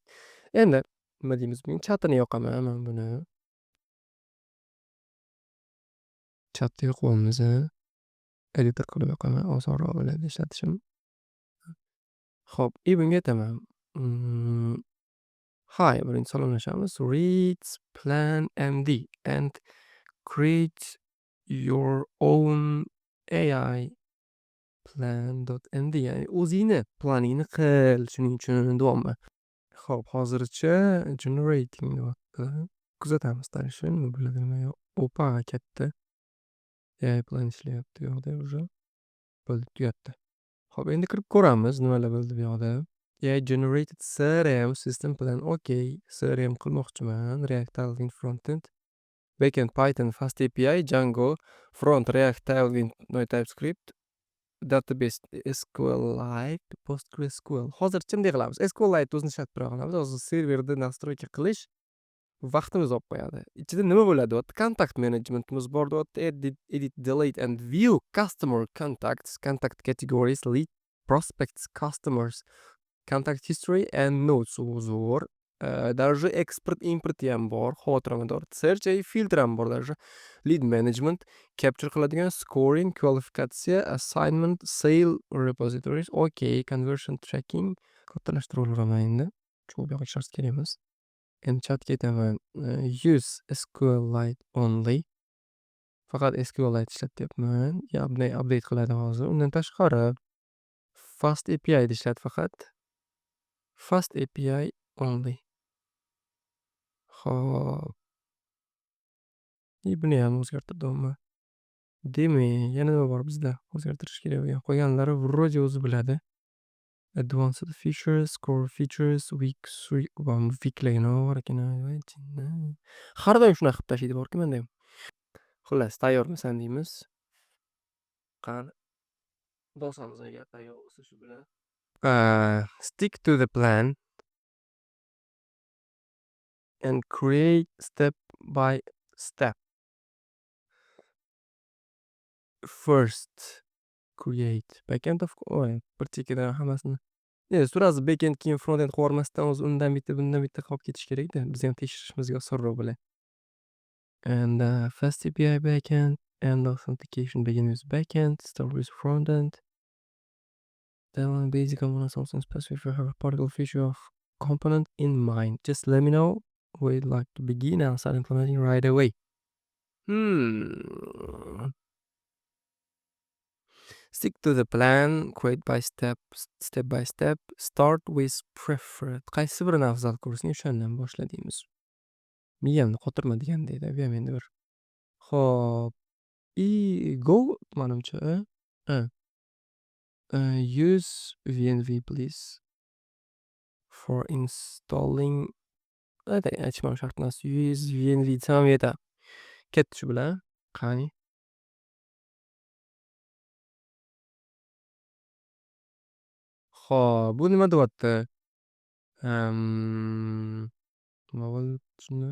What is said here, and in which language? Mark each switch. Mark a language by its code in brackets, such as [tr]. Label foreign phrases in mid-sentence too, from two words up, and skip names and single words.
[uz] Endi nima deymiz? Men chatini yoqaman men buni. Chatga yoqyapmiz, editor qilib yoqaman, osonroq bo'ladi ishlatishim. Xo'p, и bunga aytaman. Hi, birinchi salomlashamiz. [en] Read Plan MD and create your own AI plan.md, [uz] ya'ni o'zingni planingni qil. Shuning uchun deyapman. Xo'p, hozircha generating deyapti. Kuzatamiz tanishi nima bo'ladi, nima yo'q. Opa, katta. AI plan ishlayapti bu yoqda уже. Bo'ldi, tugatdi. Xo'p, endi kirib ko'ramiz nimalar bo'ldi bu yoqda. [en] AI generated CRM system plan. [uz] Okay, CRM qilmoqchiman. [en] React Tailwind frontend. Backend Python Fast API Django front React Tailwind no TypeScript database SQLite PostgreSQL. [uz] Hozircha bunday qilamiz. SQLite o'zini ishlab tura olamiz. Hozir serverda nastroyka qilish vaqtimiz olib qo'yadi. Ichida nima bo'ladi? [en] Contact managementimiz [uz] bor deyapti. [en] Edit, delete and view customer contacts, contact categories, lead prospects, customers, contact history and notes. [uz] Zo'r. Даже [en] export import [uz] ham bor, xotiramada. Search и filtr ham bor даже. [en] Lead management, capture qiladigan scoring, kvalifikatsiya, assignment, sale repositories, okay, conversion tracking. [uz] Kattalashtirib olaman endi. Shu bu yoqqa ishlatib kerakmiz. Endi chatga aytaman. [en] Use SQLite only. [uz] Faqat SQLite ishlatyapman. Update qiladi hozir. Undan tashqari Fast API ishlat faqat. [en] Fast API only. Xo'p. [uz] Buni ham o'zgartirdimmi? Demak, yana nima bor bizda? O'zgartirish kerak bo'lgan. Qolganlari вроде o'zi biladi. [en] Advanced features, core features, weekly [uz] bor ekan. Har doim shunaqa qilib tashlaydi borku menda ham. Xullas, tayyormisan deymiz. Qani. Bosamiz agar tayyor bo'lsa shu bilan. [en] Stick to the plan and create step by step. First create backend of [uz] bir chekkadan hammasini. Surazi backend keyin frontend qilib yubormasdan o'zi undan bitta bundan bitta qolib ketish kerak-da. Biz ham tekshirishimizga osonroq bo'ladi. [en] And Fast API backend and authentication begin with backend, start with frontend. Then basic components also specify if you have a particular feature of component in mind. Just let me know where you'd like to begin and I'll start implementing right away. Stick to the plan, create by step by step, start with preferred. [uz] Qaysi birini afzal ko'rsang o'shandan boshla deymiz. Miyamni qotirma degandek-da, bu ham endi bir. Xo'p. Go manimcha. [en] Use VNV please for installing. [uz] Aytishim shart emas. [en] Use VNV [uz] desam yetadi. Ketdi shu bilan. Qani. Xo'p, bu nima deyapti? Nima bo'ldi shunda?